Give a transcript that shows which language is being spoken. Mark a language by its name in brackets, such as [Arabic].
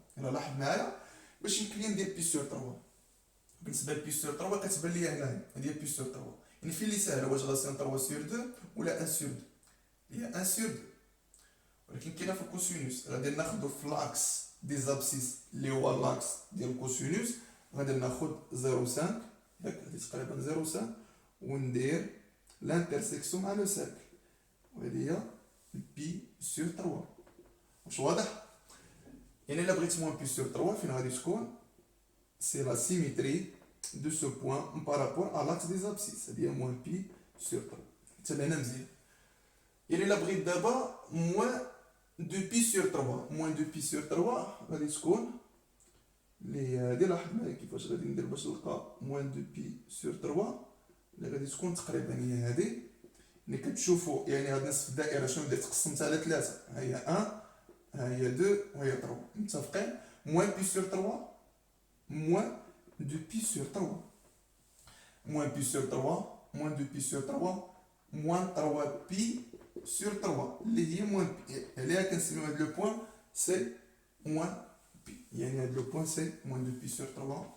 [Arabic] هنا لاحظ معايا باش يمكن لي ندير بي سور 3 بالنسبه لبي سور 3 كتبان ليا هنايا هادي بي سور 3 يعني فين اللي ساهله واش غاسين 3 سور 2 ولا 1 سور 2 هي 1 سور 2 ولكن كاينه في الكوسينوس غادي ناخذ في لاكس دي زابسيس اللي هو لاكس ديال الكوسينوس غادي ناخذ 0.5 ياك هادي تقريبا 0.5 وندير لانترسيكسيون مع لو سيركل وهادي هي بي سور 3. واش واضح يعني الا بغيت موان بي سور 3 فين غادي تكون [French] c'est la symétrie de ce point par rapport à l'axe des abscisses c'est-à-dire moins pi sur 3. [Arabic] تبعنا مزيان يعني الا بغيت دابا moins 2 pi sur 3 moins 2 pi sur 3 غادي تكون اللي هادي لاحظ معايا كيفاش غادي ندير باش نلقى moins 2 pi sur 3 اللي غادي تكون تقريبا هي هادي اللي كتشوفوا يعني هاد نصف الدائره شنو بدات تقسمت على 3 ها هي 1 ها هي 2 وهي 3 متفقين. moins pi sur 3 [French] moins 2pi sur 3. Moins pi sur 3, moins 2pi sur 3, moins 3pi sur 3. [Arabic] اللي هي moins pi. اللي هي كنسميو هذا لو بوان سي moins pi. يعني هذا لو بوان سي moins 2pi sur 3.